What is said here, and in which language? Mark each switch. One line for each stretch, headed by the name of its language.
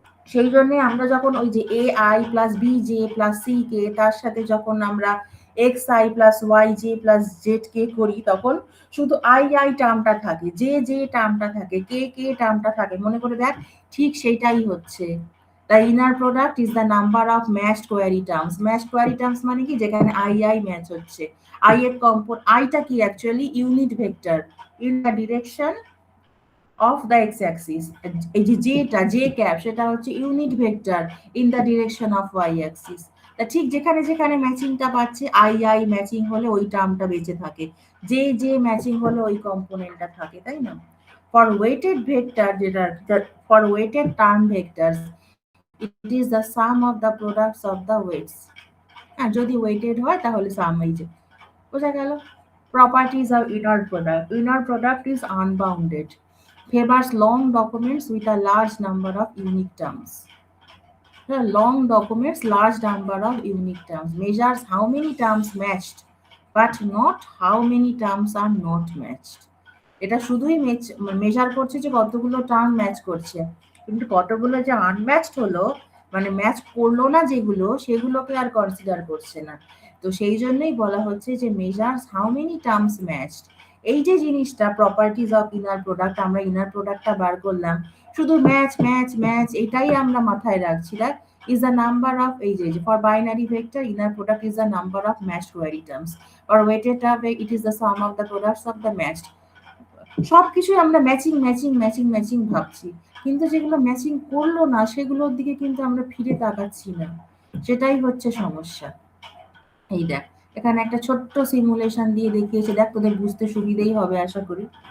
Bangla: সেই জন্য আমরা যখন ওই যে A I plus B J plus C K, তার সাথে যখন আমরা x I plus Y J plus Z কে করি, তখন শুধু আই টার্মটা থাকে, জে টার্মটা থাকে, কে টার্মটা থাকে। মনে করে দেখ, ঠিক সেইটাই হচ্ছে।
English: The inner product is the number of matched query terms.
Bangla: Matched query terms মানে কি, যেখানে আই ম্যাচ হচ্ছে। আই এর আইটা কি actually unit vector in the direction of the x Axis. এই যে জেটা জে ক্যাপ, সেটা হচ্ছে unit vector in the direction of Y Axis. তা ঠিক যেখানে যেখানে ম্যাচিংটা পাচ্ছে, আই ম্যাচিং হলে ওই টার্মটা বেঁচে থাকে, জে ম্যাচিং হলে ওই কম্পোনেন্টটা থাকে, তাই না?
English: For weighted vector, যেটা for weighted term vectors it is the sum of the products of the weights.
Bangla: হ্যাঁ, যদি ওয়েটেড হয় তাহলে সাম, এই যে বোঝা গেল।
English: Properties of inner product. Inner product is unbounded, favors long documents with a large number of unique terms. The long documents, large number of unique terms, measures how many terms matched but not how many terms are not matched.
Bangla: এটা শুধুই measure করছে যে কতগুলো term match করছে, কিন্তু কতগুলো যে unmatched হলো, মানে ম্যাচ করলো না যেগুলো, সেগুলোকে আর কনসিডার করছে না। তো সেই জন্যই বলা হচ্ছে যে measures how many terms matched. এই যে জিনিসটা প্রপার্টিজ অফ ইনার প্রোডাক্ট, আমরা ইনার প্রোডাক্টটা বার করলাম, শুধু ম্যাচ এটাই আমরা মাথায় রাখছি।
English: দেখ, is the number of, এই যে for binary vector inner product is the number of matched query terms, or weighted term it is the sum of the products of the matched।
Bangla: সবকিছু আমরা ম্যাচিং ভাবছি, কিন্তু যেগুলো ম্যাচিং করলো না সেগুলোর দিকে কিন্তু আমরা ফিরে তাকাচ্ছি না, সেটাই হচ্ছে সমস্যা। এই দেখ, এখানে একটা ছোট্ট সিমুলেশন দিয়ে দেখিয়েছে, দেখ তোদের বুঝতে সুবিধেই হবে আশা করি।